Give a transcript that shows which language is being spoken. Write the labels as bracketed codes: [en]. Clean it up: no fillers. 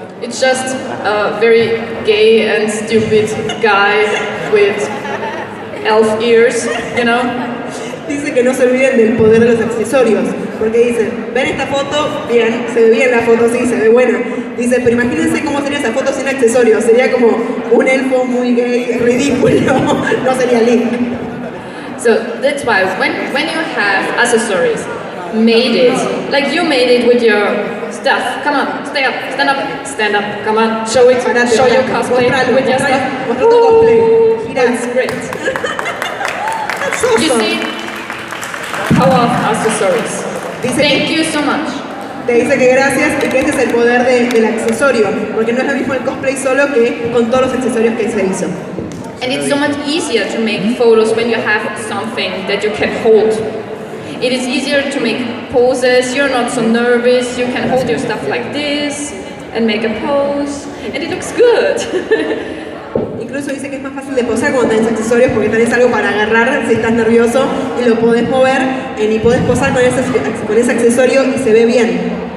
[en] It's just a very gay and stupid guy with elf ears, you know? [es] Dice que no se olviden del poder de los accesorios, porque dicen, ven esta foto, bien, se ve bien la foto, sí, se ve buena. Dice, pero imagínense cómo sería esa foto sin accesorios, sería como un elfo muy gay, ridículo, no sería Link. [en] So that's why when you have accessories, made it, like you made it with your stuff. Come on, stay up, stand up, come on, show it, show your cosplay with your stuff. [es] Muestra tu cosplay. [en] That's great. That's awesome. You see? Power of accessories. Thank you so much. [es] Te dice que gracias y que este es el poder del accesorio, porque no es lo mismo el cosplay solo que con todos los accesorios que se hizo. [en] And it's so much easier to make photos when you have something that you can hold. It is easier to make poses, you're not so nervous, you can hold your stuff like this and make a pose, and it looks good. [es] Incluso dice que es más fácil de posar cuando tenés accesorios porque tenés algo para agarrar si estás nervioso y lo podés mover y podés posar con ese accesorio y se ve bien.